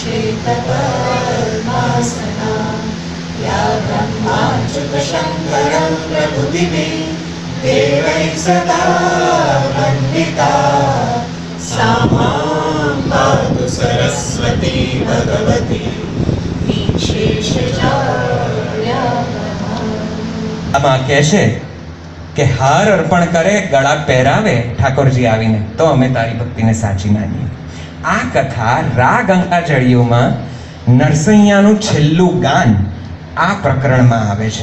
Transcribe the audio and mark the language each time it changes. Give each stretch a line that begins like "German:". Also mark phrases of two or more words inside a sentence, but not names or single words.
Sanskrit: श्वेतपद्मासना या ब्रह्माच्युतशङ्करं प्रभुभिः देवैः सदा वन्दिता सा मां पातु सरस्वती भगवती
Gujarati: આમાં કહે છે કે હાર અર્પણ કરે, ગળા પહેરાવે ઠાકોરજી આવીને, તો અમે તારી ભક્તિને સાચી માનીએ. આ કથા રા ગંગાજળીઓમાં નરસૈયાનું છેલ્લું ગાન આ પ્રકરણમાં આવે છે.